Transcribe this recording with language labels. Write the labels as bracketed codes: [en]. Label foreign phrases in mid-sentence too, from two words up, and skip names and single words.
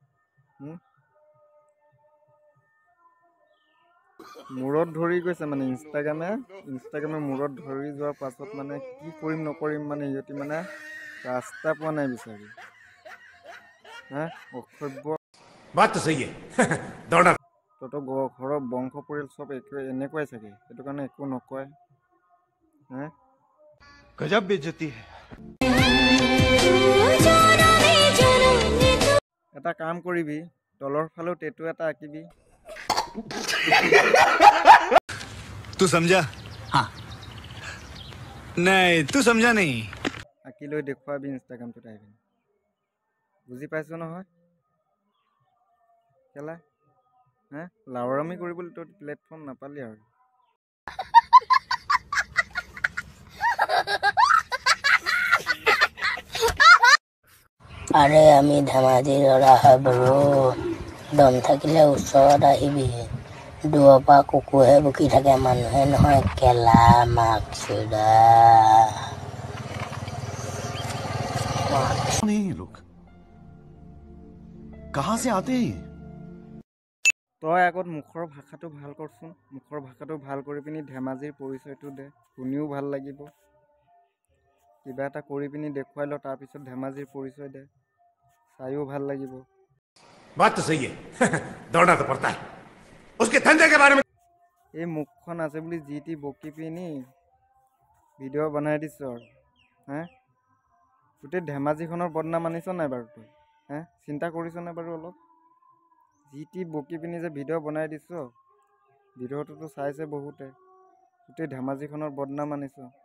[as] মূৰত ধৰি গৈছে মানে ইনষ্টাগ্ৰামে মূৰত ধৰি যোৱাৰ পাছত মানে কি কৰিম নকৰিম মানে সিহঁতি মানে ৰাস্তা পোৱা নাই বিচাৰি। হা, অসভ্য। [hi] बात तो सही है दौड़ना [as] তহঁতৰ ঘৰৰ বংশ পৰিয়াল চব এনেকুৱাই চাগে, সেইটো কাৰণে একো নকয়। হা, [hi] गजब बेइज्जती है [as] এটা কাম কৰিবি তলৰ ফালেও টেটু এটা আঁকিবি [hi] तू समझा हाँ नहीं तू समझा नहीं [as] আঁকি লৈ দেখুৱাবি ইনষ্টাগ্ৰামটোত আহি পিনি বুজি পাইছ নহয় কেলা হে লাউৰামি কৰিবলৈ তই প্লেটফৰ্ম নাপালি আৰু আৰে আমি ধেমাজি ল'ৰা হয় বাৰু দম থাকিলে ওচৰত আহিবি দূৰৰ পৰা কুকুৰহে বকি থাকে মানুহে নহয় কেলা মাকচুদা [hi] कौन है ये लोग कहाँ से आते हैं [as] তই আগত মুখৰ ভাষাটো ভাল কৰচোন মুখৰ ভাষাটো ভাল কৰি পিনি ধেমাজিৰ পৰিচয়টো দে শুনিও ভাল লাগিব কিবা এটা কৰি পিনি দেখুৱাই ল তাৰপিছত ধেমাজিৰ পৰিচয় দে চাইও ভাল লাগিব [hi] बात तो सही है दौड़ना तो पड़ता है उसके धंधे के बारे में [as] এই মুখখন আছে বুলি যি টি বকি পিনি ভিডিঅ' বনাই দিছ আৰু হে গোটেই ধেমাজিখনৰ বদনাম আনিছ নাই বাৰু তই হে চিন্তা কৰিছ নাই বাৰু অলপ যি টি বকি পিনি যে ভিডিঅ' বনাই দিছ ভিডিঅ'টোতো চাইছে বহুতে গোটেই ধেমাজিখনৰ বদনাম আনিছ